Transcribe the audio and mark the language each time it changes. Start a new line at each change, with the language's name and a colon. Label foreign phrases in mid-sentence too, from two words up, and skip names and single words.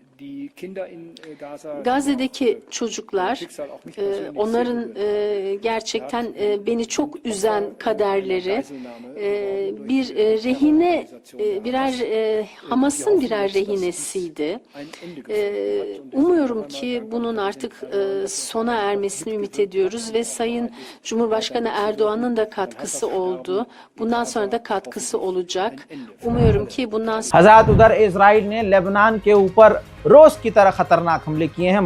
Turkish: Gazze'deki çocuklar, onların gerçekten beni çok üzen kaderleri, bir rehine, Hamas'ın birer rehinesiydi. Umuyorum ki bunun artık sona ermesini ümit ediyoruz ve Sayın Cumhurbaşkanı Erdoğan'ın da katkısı oldu. Bundan sonra da katkısı olacak. Umuyorum ki bundan sonra...
Hindi: हज़रात उधर इजराइल ने लेबनान के ऊपर रोज की तरह खतरनाक हमले किए हैं।